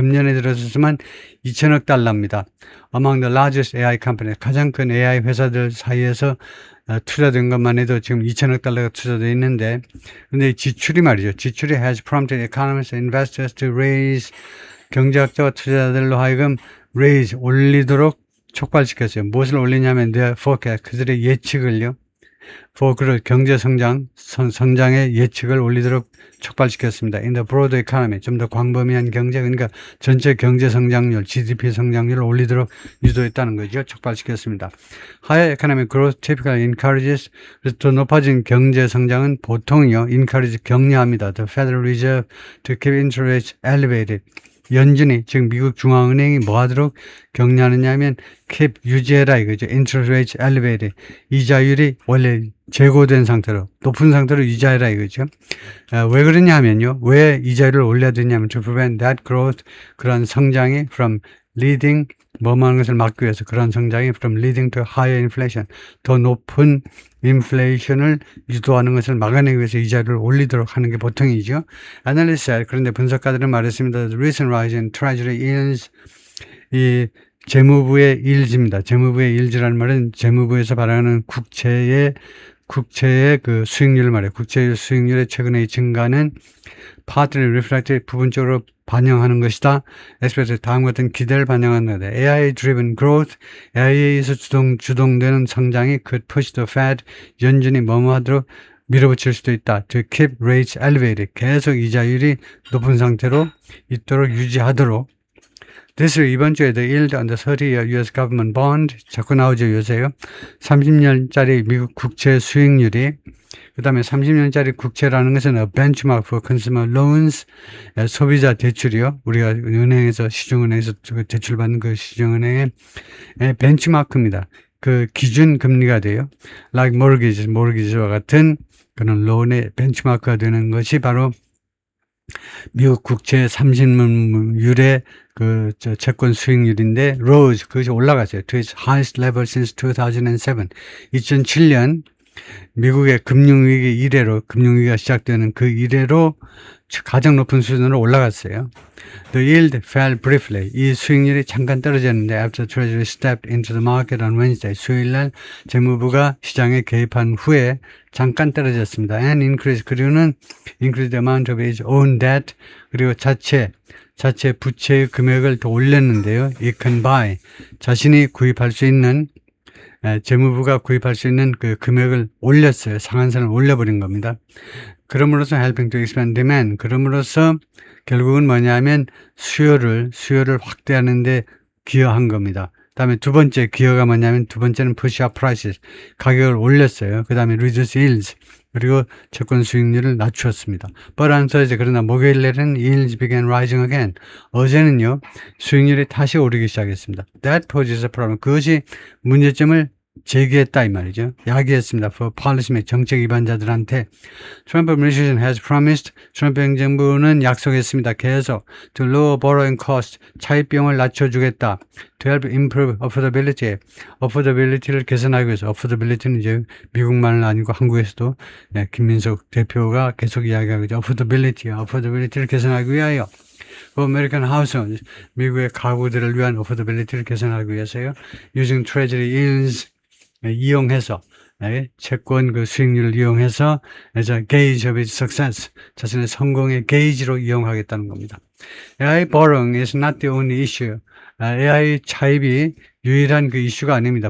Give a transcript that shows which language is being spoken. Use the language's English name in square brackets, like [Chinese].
[Korean] 금년에 들어서만 2천억 달러입니다. [English] Among the largest AI companies, [Korean] 가장 큰 AI 회사들 사이에서 투자된 것만 해도 지금 2천억 달러가 투자되어 있는데, 근데 지출이 말이죠. 지출이 [English] has prompted economists and investors to raise, [Korean] 경제학자와 투자자들로 하여금 raise, 올리도록 촉발시켰어요. 무엇을 올리냐면 [English] their forecast, [Korean] 그들의 예측을요. for 경제 성장의 예측을 올리도록 촉발시켰습니다. [English] In the broader economy, [Korean] 좀 더 광범위한 경제, 그러니까 전체 경제 성장률, GDP 성장률을 올리도록 유도했다는 거죠. 촉발시켰습니다. [English] Higher economic growth typically encourages, [Korean] 그래서 더 높아진 경제 성장은 보통요, encourage 격려합니다. [English] The Federal Reserve to keep interest rates elevated. [Korean] 연준이, 즉 미국 중앙은행이 뭐 하도록 격려하느냐 하면 keep, 유지해라 이거죠. [English] interest rates elevated. [Korean] 이자율이 원래 제고된 상태로, 높은 상태로 유지해라 이거죠. 왜 그러냐 하면요. 왜 이자율을 올려야 되냐면 [English] to prevent that growth, [Korean] 그런 성장이 from leading, 뭐하는 것을 막기 위해서 그런 성장이 [English] from leading to higher inflation, [Korean] 더 높은 인플레이션을 유도하는 것을 막아내기 위해서 이자를 올리도록 하는 게 보통이죠. Analysts, 그런데 분석가들은 말했습니다. [English] The recent rise in treasury yields, [Korean] 이 재무부의 [English] yield입니다. [Korean] 재무부의 yield라는 말은 재무부에서 발행하는 국채의 그 수익률을 말해요. 국채 수익률의 최근의 증가는 [English] partly reflected, [Korean] 부분적으로 반영하는 것이다. expected, 다음 같은 기대를 반영하는 것이다. AI-driven growth, AI에서 주동되는 성장이 [English] could push the Fed, [Korean] 연준이 뭐뭐하도록 밀어붙일 수도 있다. [English] To keep rates elevated, [Korean] 계속 이자율이 높은 상태로 있도록 유지하도록. [English] This [Korean] 이번 주에 [English] the yield on the 30-year US government bond [Korean] 자꾸 나오죠 요새요. 30년짜리 미국 국채 수익률이, 그 다음에 30년짜리 국채라는 것은 [English] a benchmark for consumer loans, [Korean] 소비자 대출이요. 우리가 은행에서, 시중은행에서 대출받는 그 시중은행의 벤치마크입니다. 그 기준 금리가 돼요. Like mortgage와 같은 그런 론의 벤치마크가 되는 것이 바로 미국 국채 30년율의 그 채권 수익률인데 rose, 그것이 올라갔어요. [English] To its highest level since 2007. [Korean] 2007년 미국의 금융위기 이래로, 금융위기가 시작되는 그 이래로 가장 높은 수준으로 올라갔어요. [English] The yield fell briefly. [Korean] 이 수익률이 잠깐 떨어졌는데 [English] after Treasury stepped into the market on Wednesday. [Korean] 수요일날 재무부가 시장에 개입한 후에 잠깐 떨어졌습니다. [English] And increase, [Korean] 그리고는 [English] increase the amount of its own debt, [Korean] 그리고 자체 부채의 금액을 더 올렸는데요. [English] It can buy, [Korean] 자신이 구입할 수 있는 재무부가 구입할 수 있는 그 금액을 올렸어요. 상한선을 올려버린 겁니다. 그럼으로써 [English] helping to expand demand. [Korean] 그럼으로써 결국은 뭐냐면 수요를 확대하는 데 기여한 겁니다. 그다음에 두 번째 기여가 뭐냐면 두 번째는 [English] push up prices. [Korean] 가격을 올렸어요. 그다음에 [English] reduce yields. [Korean] 그리고 채권 수익률을 낮추었습니다. [English] But on Thursday, [Korean] 그러나 목요일에는 [English] yields began rising again. [Korean] 어제는요, 수익률이 다시 오르기 시작했습니다. [English] That poses a problem. [Korean] 그것이 문제점을 제기했다 이 말이죠. 야기했습니다. [English] For policymakers, [Korean] 정책 위반자들한테. [English] Trump administration has promised, [Korean] 트럼프 행정부는 약속했습니다. 계속 [English] to lower borrowing cost, [Korean] 차입비용을 낮춰주겠다. [English] To help improve affordability, affordability를 [Korean] 개선하기 위해서. affordability는 이제 미국만은 아니고 한국에서도 김민석 대표가 계속 이야기하고 있죠. affordability를 개선하기 위하여. [English] American households, [Korean] 미국의 가구들을 위한 affordability를 개선하기 위해서요. [English] Using treasury yields, [Korean] 이용해서 채권 그 수익률을 이용해서 [English] as a gauge of its success, [Korean] 자신의 성공의 게이지로 이용하겠다는 겁니다. [English] AI borrowing is not the only issue. [Korean] AI 차입이 유일한 그 이슈가 아닙니다.